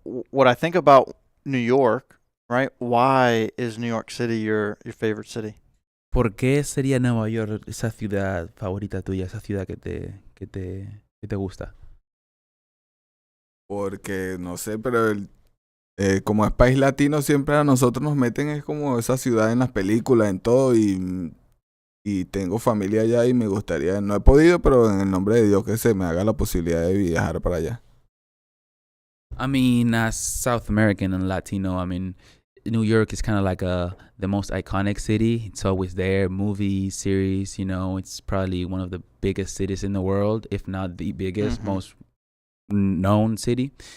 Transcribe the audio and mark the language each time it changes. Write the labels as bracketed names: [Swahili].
[English] What I think about New York, right? Why is New York City your favorite city? [Spanish] ¿Por qué sería Nueva York esa ciudad favorita tuya, esa ciudad que te gusta? Porque, no sé, pero como es país latino, siempre a nosotros nos meten es como esa ciudad en las películas, en todo, y tengo familia allá y me gustaría, no he podido, pero en el nombre de Dios que se me haga la posibilidad de viajar para allá. [English] As South American and Latino, New York is kind of like the most iconic city. It's always there, movies, series, it's probably one of the biggest cities in the world, if not the biggest, most known city.